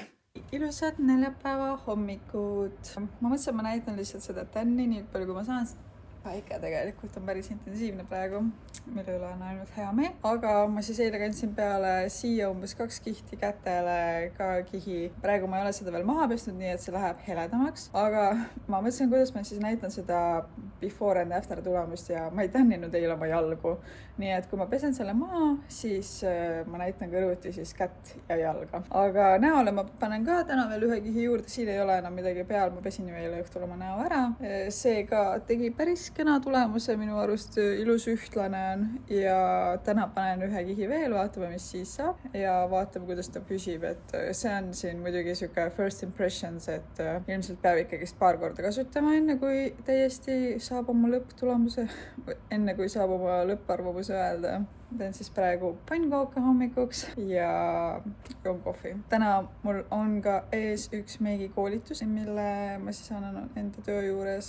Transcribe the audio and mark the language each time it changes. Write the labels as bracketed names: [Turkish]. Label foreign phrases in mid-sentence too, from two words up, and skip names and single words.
[Estonian] Ilusad neljapäeva hommikud. Ma mõtlesin, ma näitan lihtsalt seda tänni nii palju, kui ma saan. Päike tegelikult on päris intensiivne praegu, mille üle on ainult hea meel. Aga ma siis eile kandsin peale siia umbes 2 kihti, kätele ka kihi. Praegu ma ei ole seda veel maha pesnud, nii et see läheb heledamaks. Aga ma mõtlesin, kuidas ma siis näitan seda [English] before and after [Estonian] tulemust ja ma ei tänninud eile oma jalgu. Nii et kui ma pesen selle maha, siis ma näitan kõrvuti siis kätt ja jalga. Aga näole ma panen ka täna veel ühe kihi juurde, siin ei ole enam midagi peal, ma pesin ju eile õhtul oma näo ära. See ka tegi päris kena tulemuse, minu arust ilus ühtlane on ja täna panen ühe kihi veel, vaatame, mis siis saab ja vaatame, kuidas ta püsib, et see on siin muidugi siuke [English] first impressions, [Estonian] et ilmselt peab ikkagist paar korda kasutama, enne kui täiesti saab oma lõpptulemuse, enne kui saab oma lõpparvamuse öelda. Teen siis praegu pannkooke hommikuks ja joon kohvi. Täna mul on ka ees üks meigikoolitus, mille ma siis annan enda töö juures.